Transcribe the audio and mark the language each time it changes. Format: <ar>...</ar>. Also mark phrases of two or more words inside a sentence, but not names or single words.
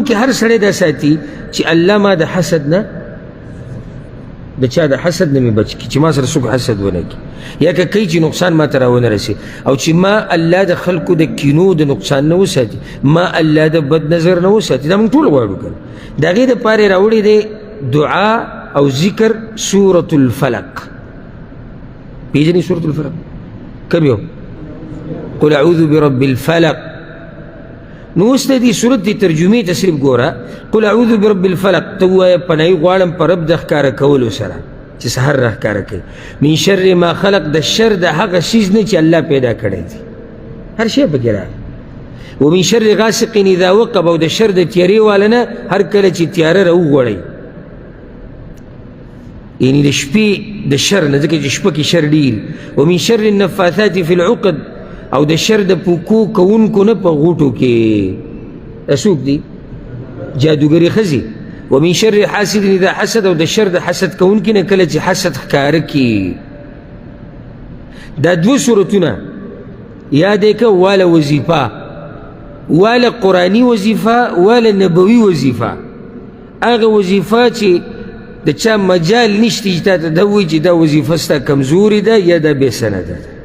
<ps>کې هر سړی دا ساتي چې الله ما د حسد نه د چا د حسد نه مې بچ کړي چې ما سره څوک حسد ونه کړي یا که کوي چې نقصان ما ته راونه رسي او چې ما الله د خلکو د کینو د نقصان نه وساتي ما الله د بد نظر نه وساتي دا موږ ټول غواړو که د هغې دپاره یې راوړی دی دعا او ذکر سورة الفلق پیژنې سورة الفلق کم یو</ps> <ar>قل اعوذ برب الفلق</ar> <ps>نو اوس د دې صورت د ترجمې ته صرف ګوره</ps> <ar>قل اعوذ برب الفلق</ar> <ps>ته ووایه پناهي غواړم په رب د ښکاره کولو سره چې سحر را ښکاره کوي</ps> <ar>من شر ما خلق</ar> <ps>د شر د هغه شیز نه چې الله پیدا کړی دی هر شی پکې راغلی</ps> <ar>ومن شر غاسق اذا وقب</ar> <ps>او د شر د تیارې واله نه هر کله چې تیاره راوغوړی یعنی د شپې د شر نه ځکه چې شپه کې شر ډېر</ps> <ar>ومن شر النفاثات فی العقد</ar> <ps>او د شر د پوکو کوونکو نه په غوټو کې څوک دي جادوګرې ښځې</ps> <ar>ومن شر حاسد اذا حسد</ar> <ps>او د شر د حسد کوونکي نه کله چې حسد ښکاره کړي دا 2 سورتونه یاد یې که واله وظیفه واله قرآني وظیفه واله نبوي وظیفه هغه وظیفه چې د چا مجال نشته چې تا ته دا وایي چې دا وظیفه ستا کمزورې ده یا دا بې سنده ده</ps>